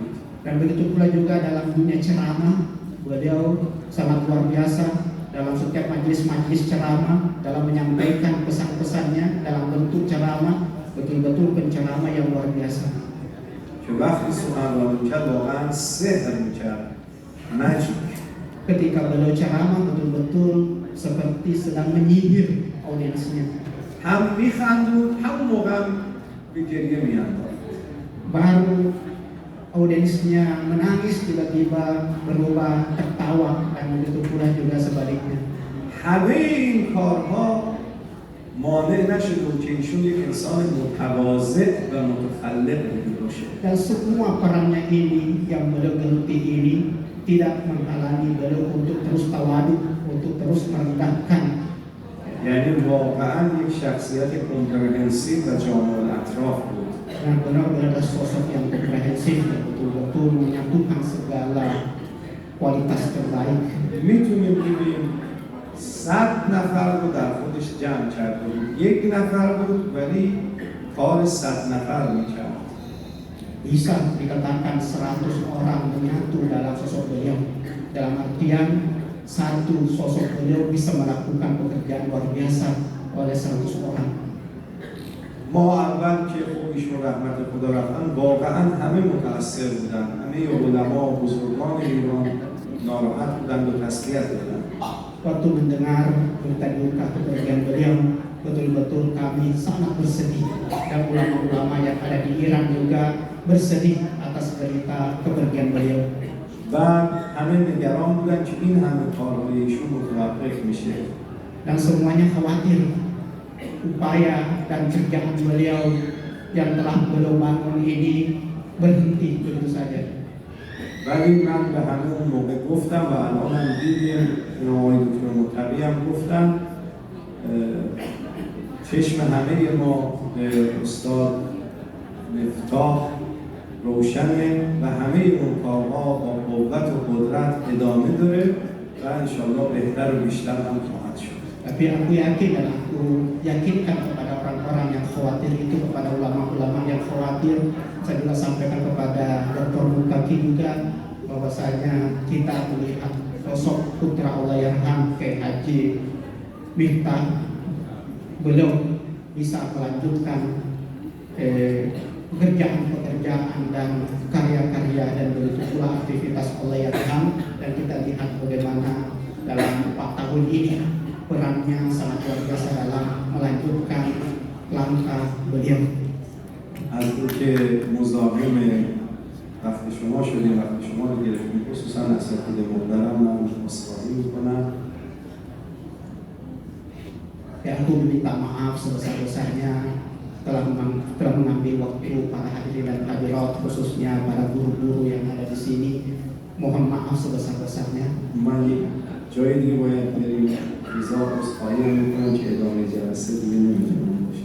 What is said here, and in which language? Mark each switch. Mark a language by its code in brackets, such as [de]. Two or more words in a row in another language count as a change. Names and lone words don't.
[id] Dan begitu pula juga dalam dunia ceramah, beliau sangat luar biasa dalam setiap majelis-majelis ceramah, dalam menyampaikan pesan-pesannya dalam bentuk ceramah, betul-betul penceramah yang luar biasa. [fa] که وقتی سخنرانی میکرد واقعا سحر میکرد، مجید. [id] Ketika beliau ceramah betul-betul seperti sedang menyihir audiensnya. [fa] هم میخندود، همون موقع هم به گریه میانداخت. [id] Baru audiensnya menangis, tiba-tiba berubah tertawa, dan begitu pula juga sebaliknya. [fa] همه این کارها مانع نشد که ایشون یک انسان متواضع و متخلق باشه. [id] Dan semua perannya ini yang beliau geluti ini tidak menghalangi beliau untuk terus tawadu, untuk terus merendahkan. [fa] یعنی واقعا یک شخصیت کمپرهنسیو و جامع الاطراف بود. [id] Dan benar-benar adalah sosok yang komprehensif dan betul-betul menyatukan segala kualitas terbaik. [fa] میتونیم بگیم 100 نفر رو در خودش جمع کرده بود. یک نفر بود ولی کار 100 نفر میکرد. [id] Bisa dikatakan 100 orang menyatu dalam sosok beliau. Dalam artian satu sosok beliau bisa melakukan pekerjaan luar biasa oleh 100 orang. [fa] ما اول که خب ایشون رحمت خدا رفتن واقعا همه متاثر بودن، همه علما و بزرگان ایران ناراحت بودن و تسلیت دادن. [id] Waktu mendengar berita duka kepergian beliau, betul-betul kami sangat bersedih, dan ulama-ulama yang ada di Iran juga bersedih atas berita kepergian beliau. [fa] بعد همه نگران بودن که این همه کارهای ایشون متوقف میشه. [id] Dan semuanya khawatir upaya dan kerjaan beliau yang telah beliau bangun ini berhenti begitu saja. [fa] ولی من به همه اون موقع گفتم و الان هم دیدیم این آقای دکتر مطلقی هم گفتم چشم همه ما به استاد مفتاح روشنه و همه اون کارها با قوت و قدرت ادامه داره و انشاءالله بهتر و بیشتر هم خواهد شد. [id] Tapi aku yakin dan aku yakinkan kepada orang-orang yang khawatir itu, kepada ulama-ulama yang khawatir, saya juga sampaikan kepada Dr. Mutaki juga bahwasanya kita melihat sosok putra Allahyarham Kiai Haji Miftah, beliau bisa melanjutkan pekerjaan-pekerjaan dan karya-karya dan begitu pula aktivitas Allahyarham, dan kita lihat bagaimana dalam 4 tahun ini perannya sangat luar biasa dalam melanjutkan langkah beliau. [fa] از اینکه مزاحم وقت شما شدیم، وقت شما رو گرفتیم، خصوصا اساتید محترم من عذرخواهی میکنم. [id] Ya, aku meminta maaf sebesar-besarnya telah mengambil waktu para hadirin dan hadirat, khususnya para guru-guru yang ada di sini. Mohon maaf sebesar-besarnya. [fa] من جای دیگه باید بریم، ریزا عذرخواهی میکنم که ادامه جلسه دیگه نمیتونم باشم.